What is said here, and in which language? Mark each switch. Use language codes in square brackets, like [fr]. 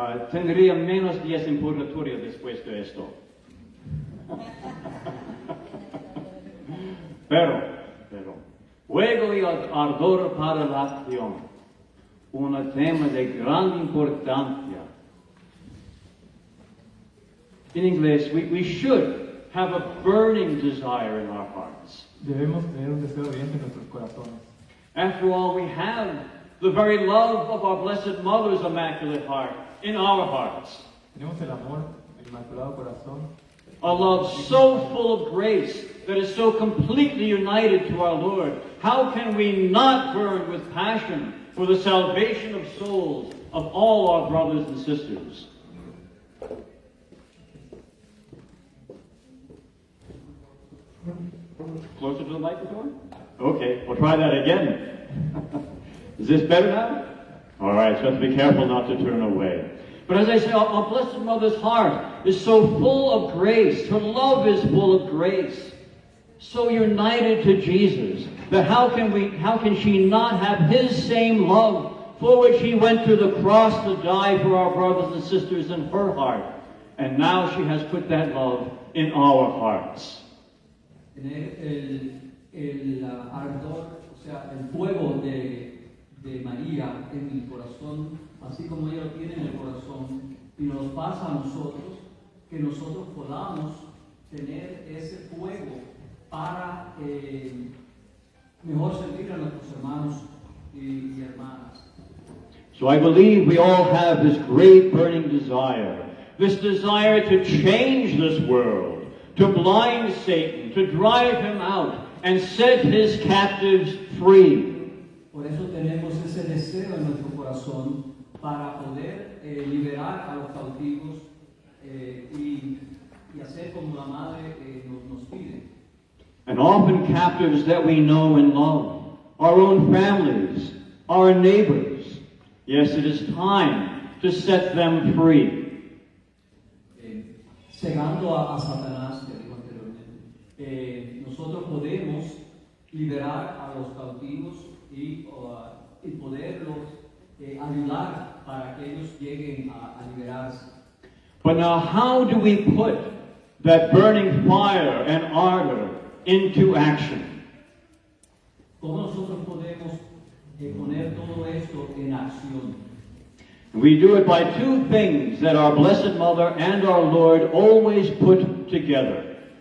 [es] Tendría menos días en purgatorio después de esto. Pero, fuego y ardor para la acción. Un tema de gran importancia. [en] In English, we should have a burning desire in our hearts. [es] Debemos tener un deseo ardiente en nuestros corazones. [en] After all, we have the very love of our Blessed Mother's Immaculate Heart in our hearts. [es] Tenemos el amor del Inmaculado Corazón. [en] A love so full of grace that is so completely united to our Lord. How can we not burn with passion for the salvation of souls of all our brothers and sisters? Closer to the microphone? Okay, we'll try that again. Is this better now? All right, so have to be careful not to turn away. But as I say, our Blessed Mother's heart is so full of grace. Her love is full of grace. So united to Jesus that how can she not have His same love for which He went to the cross to die for our brothers and sisters in her heart? And now she has put that love in our hearts. [es] Tener el ardor, o sea, el fuego de María en el corazón, así como ella lo tiene en el corazón, y nos pasa a nosotros, que nosotros podamos tener ese fuego para mejor servir a nuestros hermanos y hermanas. [en] So I believe we all have this great burning desire, this desire to change this world, to blind Satan, to drive him out, and set his captives free. [es] Por eso tenemos ese deseo en nuestro corazón para poder liberar a los cautivos y hacer como la madre nos pide. [en] And often captives that we know and love, our own families, our neighbors. Yes, it is time to set them free. [es] Cegando a Satanás, que dijo anteriormente, nosotros podemos liberar a los cautivos y poderlos ayudar para que ellos lleguen a liberarse. [en] But now, how do we put that burning fire and ardor into action? [es] ¿Cómo nosotros podemos poner todo esto en acción? [en] We do it by two things that our Blessed Mother and our Lord always put together.